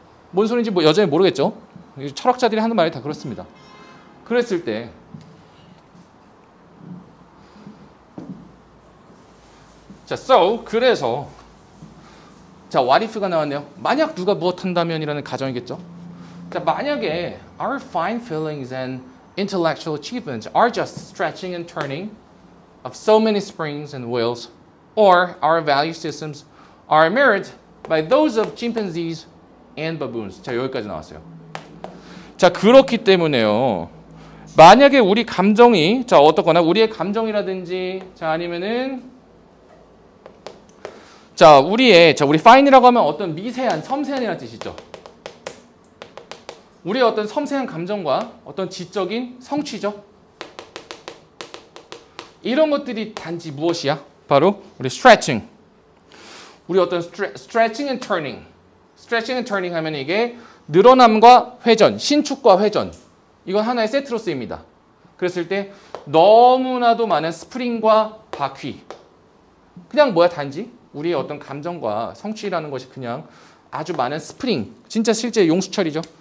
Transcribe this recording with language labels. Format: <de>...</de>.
<ko>뭔 소리인지 뭐 여전히 모르겠죠? 철학자들이 하는 말이 다 그렇습니다. 그랬을 때 자, 그래서 자, what if가 나왔네요. 만약 누가 무엇 한다면이라는 가정이겠죠. 자, 만약에</ko> <en>our fine feelings and intellectual achievements are just stretching and turning of so many springs and wheels, or our value systems are mirrored by those of chimpanzees and baboons.</en> <ko>자, 여기까지 나왔어요. 자, 그렇기 때문에요. 만약에 우리 감정이 자, 어떻거나 우리의 감정이라든지 자, 아니면은 자, 우리 fine이라고 하면 어떤 미세한, 섬세한이라는 뜻이죠. 우리의 어떤 섬세한 감정과 어떤 지적인 성취죠. 이런 것들이 단지 무엇이야? 바로 우리 stretching.</ko> <en>우리 어떤 stretching and turning. stretching and turning</en> <ko>하면 이게 늘어남과 회전, 신축과 회전. 이건 하나의 세트로 쓰입니다. 그랬을 때 너무나도 많은 스프링과 바퀴. 그냥 뭐야? 단지 우리의 어떤 감정과 성취라는 것이 그냥 아주 많은 스프링, 진짜 실제 용수철이죠.</ko>